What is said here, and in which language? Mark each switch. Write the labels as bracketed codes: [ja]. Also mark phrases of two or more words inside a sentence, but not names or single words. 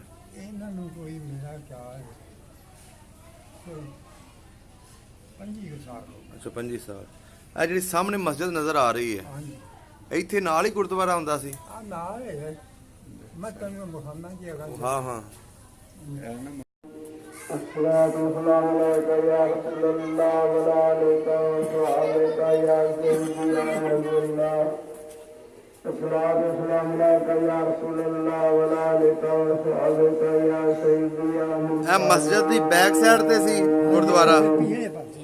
[pa] ਇਹਨਾਂ ਨੂੰ ਕੋਈ ਮੇਰਾ ਖਿਆਲ ਕੋਈ 25 ਸਾਲ ਹੋ ਗਏ। ਅੱਛਾ, 25 ਸਾਲ। ਇਹ ਜਿਹੜੀ ਸਾਹਮਣੇ ਮਸਜਿਦ ਨਜ਼ਰ ਆ ਰਹੀ ਹੈ, ਹਾਂਜੀ ਇੱਥੇ ਨਾਲ ਹੀ ਗੁਰਦੁਆਰਾ ਹੁੰਦਾ ਸੀ? ਆ ਨਾਲ ਹੈ। ਮੈਂ ਤੈਨੂੰ ਮੁਹੰਮਦ ਜੀ ਅਗਾ ਹਾਂ ਹਾਂ। [ar] الصلاة والسلام عليك يا رسول الله وعلى آلك وصحبك يا سيدي يا نبي الله. الصلاة والسلام عليك يا رسول الله وعلى آلك وصحبك يا سيدي يا نبي الله. [pa] ਇਹ ਮਸਜਿਦ ਦੀ ਬੈਕ ਸਾਈਡ ਤੇ ਸੀ ਗੁਰਦੁਆਰਾ? ਇਹ ਪਾਸੇ